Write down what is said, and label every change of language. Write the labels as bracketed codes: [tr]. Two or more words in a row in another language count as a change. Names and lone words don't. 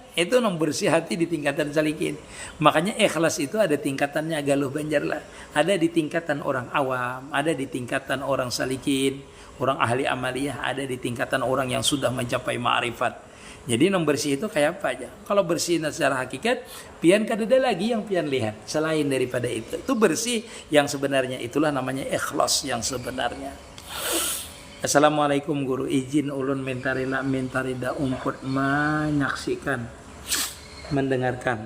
[id] Itu bersih hati di tingkatan salikin. Makanya ikhlas itu ada tingkatannya, Galuh Banjarlah. Ada di tingkatan orang awam, ada di tingkatan orang salikin, orang ahli amaliyah, ada di tingkatan orang yang sudah mencapai ma'rifat. Jadi bersih itu kayak apa aja. Kalau bersih secara hakikat, [bjn] pian kada ada lagi yang pian lihat selain daripada itu. [id] Itu bersih yang sebenarnya, itulah namanya ikhlas yang sebenarnya. Assalamualaikum guru, izin ulun mentarida umput menyaksikan, mendengarkan.